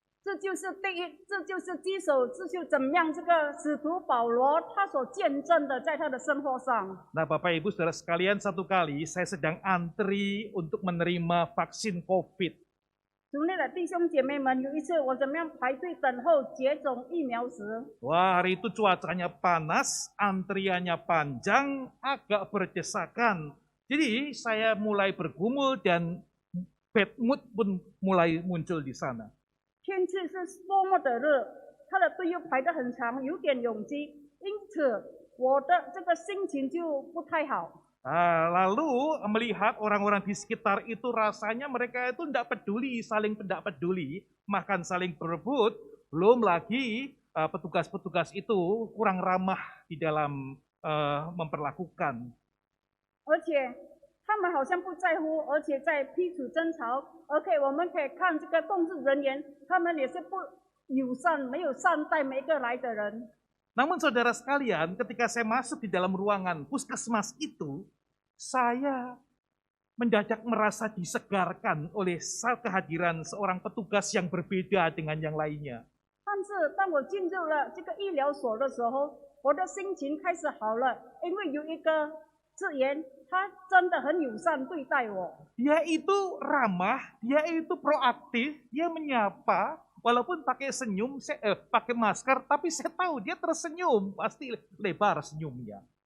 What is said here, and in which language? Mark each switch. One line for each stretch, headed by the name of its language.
Chinese: 这就是第一，这就是基础，这就怎么样这个使徒保罗他所见证的，在他的生活上。
Indonesian: Nah Bapak Ibu Saudara sekalian, satu kali saya sedang antri untuk menerima vaksin COVID.
Chinese: 主内的弟兄姐妹们，有一次我怎么样排队等候接种疫苗时，
Indonesian: Wah, hari itu cuacanya panas, antriannya panjang, agak berdesakan. Jadi saya mulai bergumul dan bad mood pun mulai muncul di sana.
Chinese: 天气是多么的热，他的队又排得很长，有点拥挤，因此我的这个心情就不太好。
Indonesian: Nah, lalu melihat orang-orang di sekitar itu rasanya mereka itu tidak peduli, saling tidak peduli, makan saling berebut, belum lagi petugas-petugas itu kurang ramah di dalam memperlakukan.
Chinese: 而且他们好像不在乎，而且在彼此争吵。 OK， 我们可以看这个公职人员，他们也是不友善，没有善待每一个来的人。
Indonesian: Namun saudara sekalian, ketika saya masuk di dalam ruangan puskesmas itu, saya mendadak merasa disegarkan oleh kehadiran seorang petugas yang berbeda dengan yang lainnya.
Chinese: 但是当我进入了这个医疗所的时候，我的心情开始好了，因为有一个职员，他真的很友善对待我。
Indonesian: Dia itu ramah, dia itu proaktif, dia menyapa, walaupun pakai senyum, pakai masker, tapi saya tahu dia tersenyum, pasti lebar senyumnya.